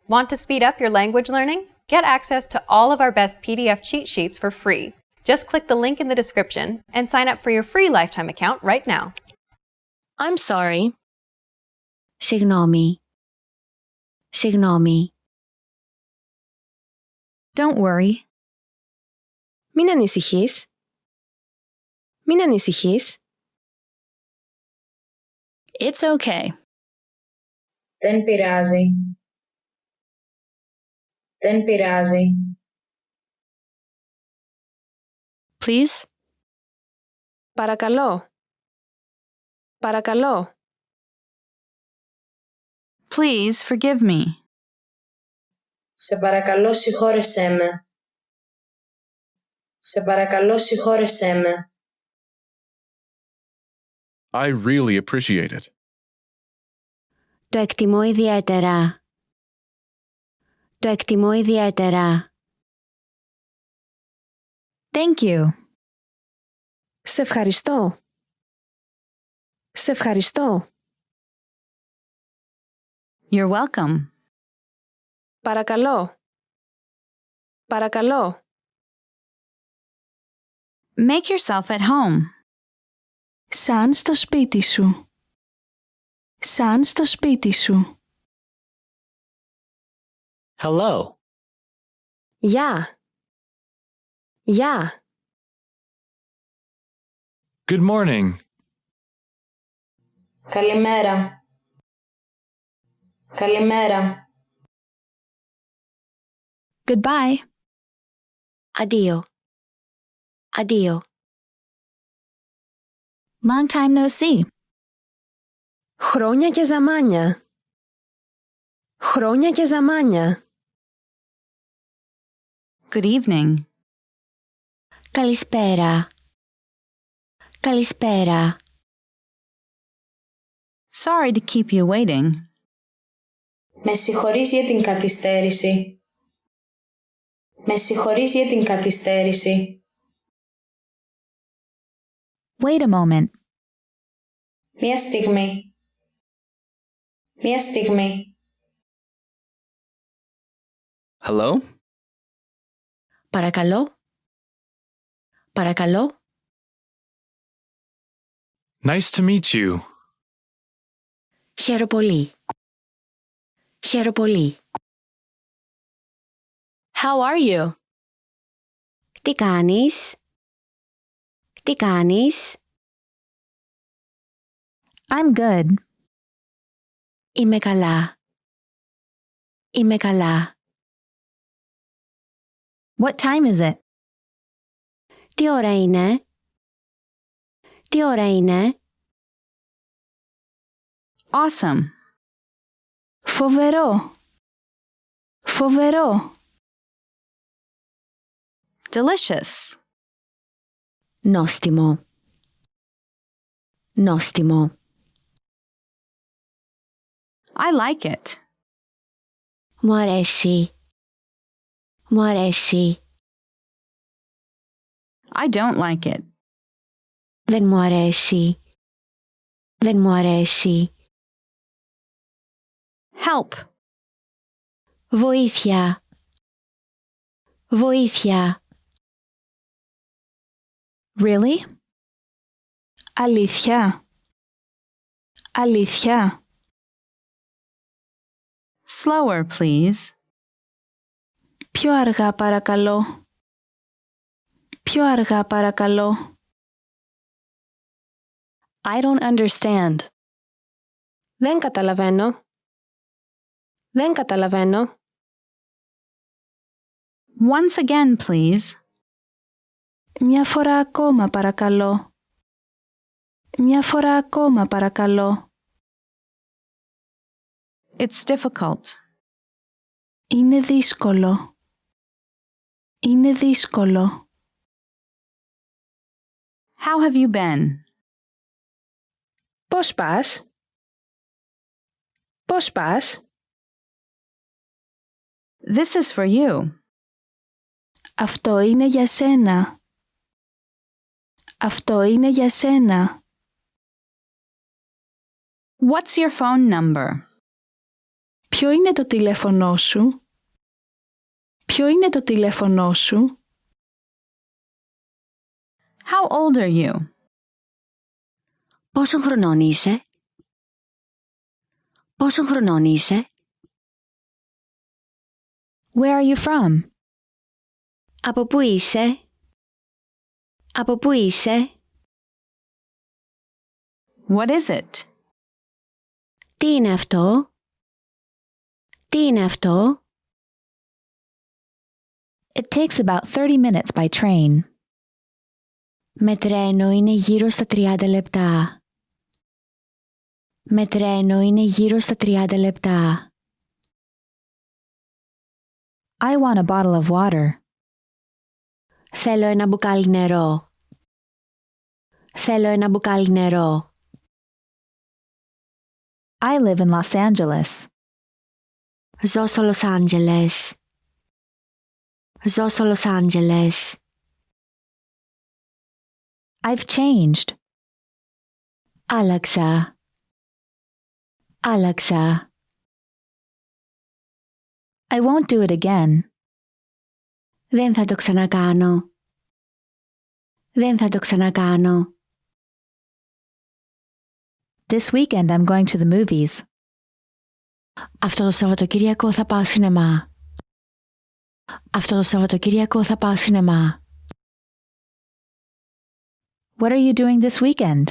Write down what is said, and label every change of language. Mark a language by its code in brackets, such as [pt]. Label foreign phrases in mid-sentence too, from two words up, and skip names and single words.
[en] Want to speed up your language learning? Get access to all of our best PDF cheat sheets for free. Just click the link in the description and sign up for your free lifetime account right now. I'm sorry. [el] Συγγνώμη. Συγγνώμη. [en] Don't worry. [el] Μην ανησυχείς. Μην ανησυχείς. [en] It's okay. [el] Δεν πειράζει. Δεν πειράζει. [en] Please. [el] Παρακαλώ. Παρακαλώ. [en] Please forgive me. [el] Σε παρακαλώ συγχώρεσέ με. Σε παρακαλώ συγχώρεσέ με. [en] I really appreciate it. [el] Το εκτιμώ ιδιαίτερα. Το εκτιμώ ιδιαίτερα. [en] Thank you. [el] Σε ευχαριστώ. Σε ευχαριστώ. [en] You're welcome. [el] Παρακαλώ. Παρακαλώ. [en] Make yourself at home. [el] Σαν στο σπίτι σου. Σαν στο σπίτι σου. [en] Hello. [el] Γεια. Γεια. [en] Good morning. [el] Καλημέρα. Καλημέρα. [en] Goodbye. [el] Αντίο. Αντίο. [en] Long time no see. [el] Χρόνια και ζαμάνια. Χρόνια και ζαμάνια. [en] Good evening. [el] Καλησπέρα. Καλησπέρα. [en] Sorry to keep you waiting. [el] Με συγχωρείς για την καθυστέρηση. Με συγχωρείς για την καθυστέρηση. [en] Wait a moment. [el] Μία στιγμή. Μία στιγμή. [en] Hello? [el] Παρακαλώ. Παρακαλώ. [en] Nice to meet you. [el] Χαίρο πολύ. Χαίρο πολύ. [en] How are you? [el] Τι κάνεις? Τι κάνεις? [en] I'm good. [el] Είμαι καλά. Είμαι καλά. [en] What time is it? [el] Τι ώρα είναι? Τι ώρα είναι? [en] Awesome. [el] Φοβερό. Φοβερό. [en] Delicious. [el] Νόστιμο. Νόστιμο. [en] I like it. [el] Μου αρέσει. Μου αρέσει. [en] I don't like it. [el] Δεν μου αρέσει. Δεν μου αρέσει. [en] Help. [el] Βοήθεια. Βοήθεια. [en] Really? [el] Αλήθεια. Αλήθεια. [en] Slower, please. [el] Πιο αργά παρακαλώ. Πιο αργά παρακαλώ. [en] I don't understand. [el] Δεν καταλαβαίνω. Δεν καταλαβαίνω. [en] Once again, please. [el] Μια φορά ακόμα παρακαλώ. Μια φορά ακόμα παρακαλώ. [en] It's difficult. [el] Είναι δύσκολο. Είναι δύσκολο. [en] How have you been? [el] Πώς πας? Πώς πας? [en] This is for you. [el] Αυτό είναι για σένα. Αυτό είναι για σένα. [en] What's your phone number? [el] Ποιο είναι το τηλέφωνό σου? Ποιο είναι το τηλέφωνό σου? [en] How old are you? [el] Πόσων χρονών είσαι? Πόσων χρονών είσαι? [en] Where are you from? [el] Από πού είσαι? Από πού είσαι? [en] What is it? [el] Τι είναι αυτό? Τι είναι αυτό? [en] It takes about 30 minutes by train. [el] Με τρένο είναι γύρω στα 30 λεπτά. Με τρένο είναι γύρω στα 30 λεπτά. [en] I want a bottle of water. [el] Θέλω ένα μπουκάλι νερό. Θέλω ένα μπουκάλι νερό. [en] I live in Los Angeles. [el] Ζω στο Λος Άντζελες. Ζω στο Λος Άντζελες. [en] I've changed. [el] Άλλαξα. Άλλαξα. [en] I won't do it again. [el] Δεν θα το ξανακάνω. Δεν θα το ξανακάνω. [en] This weekend I'm going to the movies. [el] Αυτό το Σαββατοκύριακο θα πάω σινεμά. Αυτό το Σαββατοκύριακο θα πάω σινεμά. [en] What are you doing this weekend?